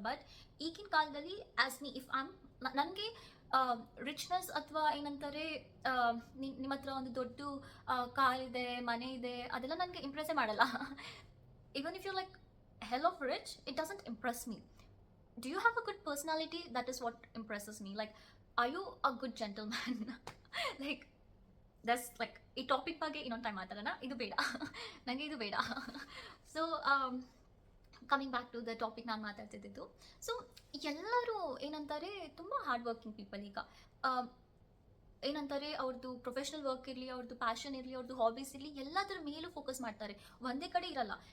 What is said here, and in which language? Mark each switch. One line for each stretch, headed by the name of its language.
Kannada: But ಈಗಿನ ಕಾಲದಲ್ಲಿ
English: as me if
Kannada: ನನಗೆ ರಿಚ್ನೆಸ್ ಅಥವಾ ಏನಂತಾರೆ ನಿಮ್ಮ ಹತ್ರ ಒಂದು ದೊಡ್ಡ ಕಾರ್ ಇದೆ, ಮನೆ ಇದೆ, ಅದೆಲ್ಲ ನನಗೆ ಇಂಪ್ರೆಸ್ಸೇ ಮಾಡಲ್ಲ.
English: Even if you like hell of rich, it doesn't impress me. Do you have a good personality? That is what impresses me. Like, are you a good gentleman? Like, that's like
Kannada: ಈ topic ಬಗ್ಗೆ ಇನ್ನೊಂದು time ಮಾತಾಡೋಣ, ಇದು ಬೇಡ. ನನಗೆ ಇದು ಬೇಡ.
English: so coming back to the topic
Kannada: ನಾನು ಮಾತಾಡ್ತಿದ್ದು. ಸೊ ಎಲ್ಲರೂ ಏನಂತಾರೆ ತುಂಬ ಹಾರ್ಡ್ ವರ್ಕಿಂಗ್ ಪೀಪಲ್. ಈಗ ಏನಂತಾರೆ ಅವ್ರದ್ದು ಪ್ರೊಫೆಷ್ನಲ್ ವರ್ಕ್ ಇರಲಿ, ಅವ್ರದ್ದು ಪ್ಯಾಷನ್ ಇರಲಿ, ಅವ್ರದ್ದು ಹಾಬೀಸ್ ಇರಲಿ, ಎಲ್ಲದರ ಮೇಲೂ ಫೋಕಸ್ ಮಾಡ್ತಾರೆ, ಒಂದೇ ಕಡೆ ಇರಲ್ಲ.